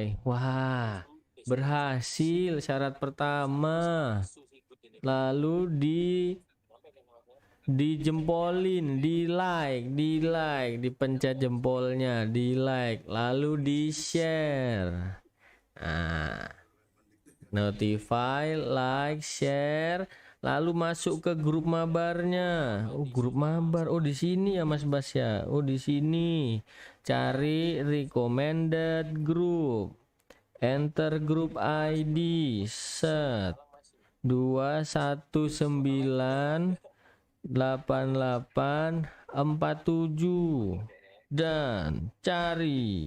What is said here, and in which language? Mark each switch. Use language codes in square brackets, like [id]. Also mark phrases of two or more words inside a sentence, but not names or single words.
[id] Wah, berhasil syarat pertama. Lalu dijempolin, di like, dipencet jempolnya, di like, lalu di share. Nah, [en] notify, like, share, [id] lalu masuk ke grup mabarnya. Oh, grup mabar. Oh, di sini ya Mas Bas ya. Oh, di sini. Cari [en] recommended group. Enter group ID. [id] Set 2198847 dan cari.